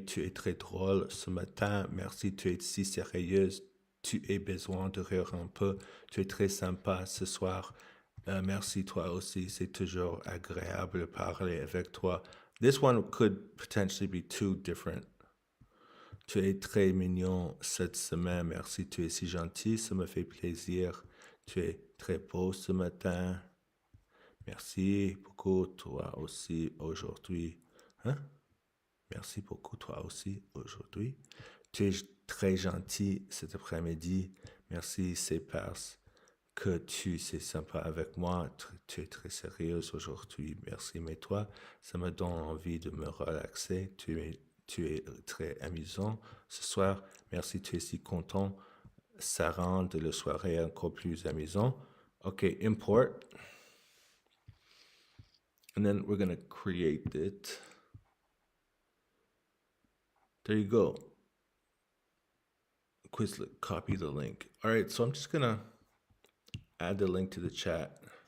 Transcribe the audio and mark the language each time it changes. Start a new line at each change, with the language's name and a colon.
French: Tu es très drôle ce matin. Merci, tu es si sérieuse. Tu as besoin de rire un peu. Tu es très sympa ce soir. Merci, toi aussi. C'est toujours agréable de parler avec toi.
English: This one could potentially be two different.
French: Tu es très mignon cette semaine. Merci, tu es si gentil. Ça me fait plaisir. Tu es très beau ce matin. Merci beaucoup, toi aussi, aujourd'hui. Hein? Merci beaucoup, toi aussi, aujourd'hui. Tu es très gentil cet après-midi. Merci, c'est parce que tu es sympa avec moi. Tu es très sérieuse aujourd'hui. Merci, mais toi, ça me donne envie de me relaxer. Tu es très amusant ce soir. Merci, tu es si content. Ça rend la soirée encore plus amusant.
English: Okay, import. And then we're going to create it. There you go. Quizlet, copy the link. All right, so I'm just going to add the link to the chat.